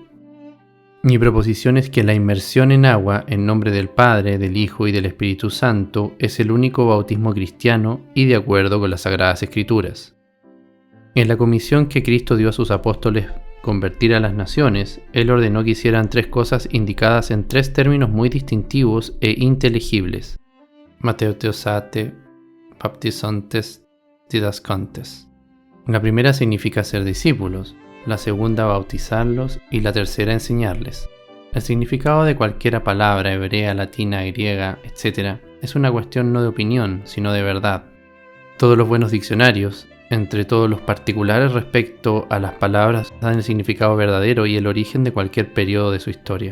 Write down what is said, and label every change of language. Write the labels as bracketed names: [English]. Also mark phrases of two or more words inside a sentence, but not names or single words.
[Spanish] Mi proposición es que la inmersión en agua en nombre del Padre, del Hijo y del Espíritu Santo es el único bautismo cristiano y de acuerdo con las Sagradas Escrituras. En la comisión que Cristo dio a sus apóstoles convertir a las naciones, Él ordenó que hicieran tres cosas indicadas en tres términos muy distintivos e inteligibles: [Greek] μαθητεύσατε, βαπτίζοντες, διδάσκοντες. [Spanish] La primera significa ser discípulos, la segunda bautizarlos y la tercera enseñarles. El significado de cualquiera palabra hebrea, latina, griega, etc. es una cuestión no de opinión, sino de verdad. Todos los buenos diccionarios, entre todos los particulares respecto a las palabras, dan el significado verdadero y el origen de cualquier periodo de su historia.